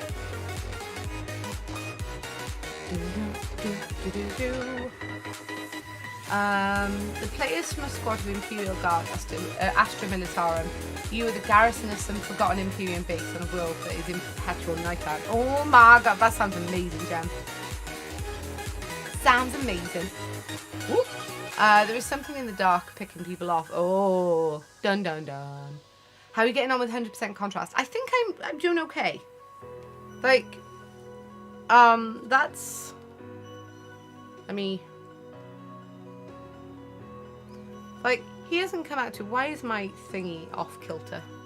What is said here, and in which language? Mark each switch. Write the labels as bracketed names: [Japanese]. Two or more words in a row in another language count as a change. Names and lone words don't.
[English] The players from a squad of Imperial Guard, Astra Militarum. You are the garrison of some forgotten Imperial base on a world that is in perpetual nightmare. Oh my god, that sounds amazing, Jem. Sounds amazing. There is something in the dark picking people off. Oh, dun dun dun. How are you getting on with 100% contrast? I think I'm doing okay. Like, that's... I mean... Like, he hasn't come out to... Why is my thingy off kilter?